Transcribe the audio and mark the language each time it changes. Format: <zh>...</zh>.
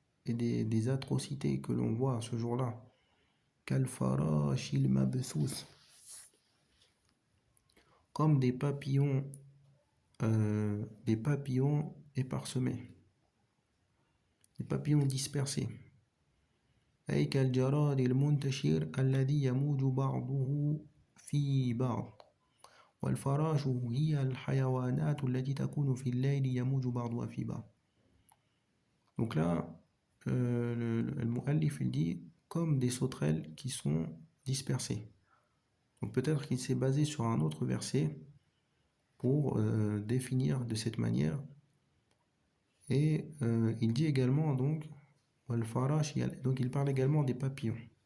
<fr>et des atrocités que l'on voit ce jour-là. Kalfarash il mabthous, comme des papillons éparsemés, des papillons dispersés.</fr> <ar>أي كالجراد المنتشر الذي يموج بعضه في بعض والفراش هي الحيوانات التي تكون في الليل يموج بعضها في بعض.</ar> <fr>Donc là, le mu'allif il dit comme des sauterelles qui sont dispersées. Donc peut-être qu'il s'est basé sur un autre verset pour définir de cette manière. Et il dit également donc donc il parle également des papillons.</fr>